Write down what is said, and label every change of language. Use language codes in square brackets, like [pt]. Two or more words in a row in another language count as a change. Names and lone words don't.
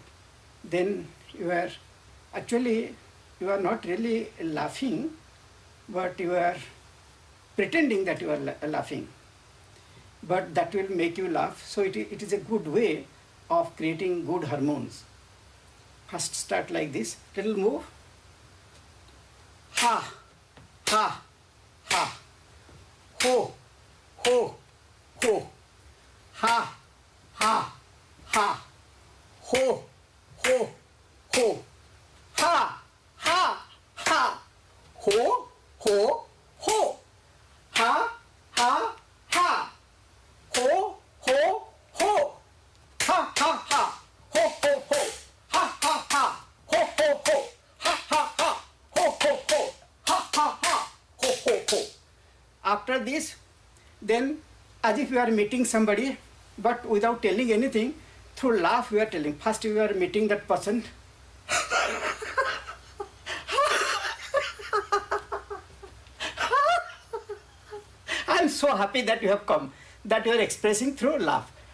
[en] Then you are actually, you are not really laughing, but you are pretending that you are laughing. But that will make you laugh. So it is a good way of creating good hormones. First start like this, little move. Ha, ha, ha. Ho, ho, ho. Ha, ha, ha. Ho, ho, ho. Ha, ha, ha. Ho, ho, ho. Ha, ha, ha. Ho, ho, ho. Ha, ha, ha. Ho, ho, ho. Ha, ha, ha. Ho, ho, ho. Ha, ha, ha. Ho, ho, ho. Ha, ha, ha. Ho, ho, ho. After this, then as if you are meeting somebody, but without telling anything, through laugh we are telling. First you are meeting that person. I am so happy that you have come, that you are expressing through laugh.